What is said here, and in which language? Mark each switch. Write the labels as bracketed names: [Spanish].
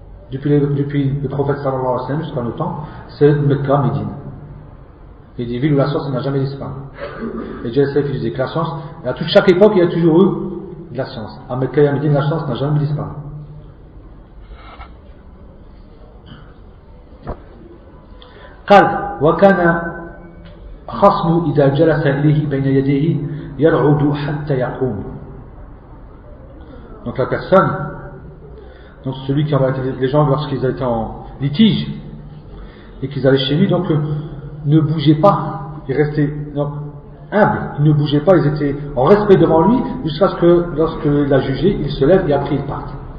[French] Depuis le prophète [Arabic] sallallahu alayhi wa sallam [French] jusqu'à nos temps, c'est Mekka, Médine. Et des villes où la science n'a jamais disparu. Et Jalal Saïf disait que la science, à toute chaque époque, il y a toujours eu de la science. À Mekka et à Médine, la science n'a jamais disparu. [Arabic] قال وكان خصم إذا جلس إليه بين يديه يرعد حتى يقوم. [French] Donc la personne, donc celui qui avait les gens lorsqu'ils étaient en litige et qu'ils allaient chez lui, donc ne bougeaient pas, ils restaient humbles, ils ne bougeaient pas, ils étaient en respect devant lui jusqu'à ce que lorsque l'a jugé, il se lève et après il parte.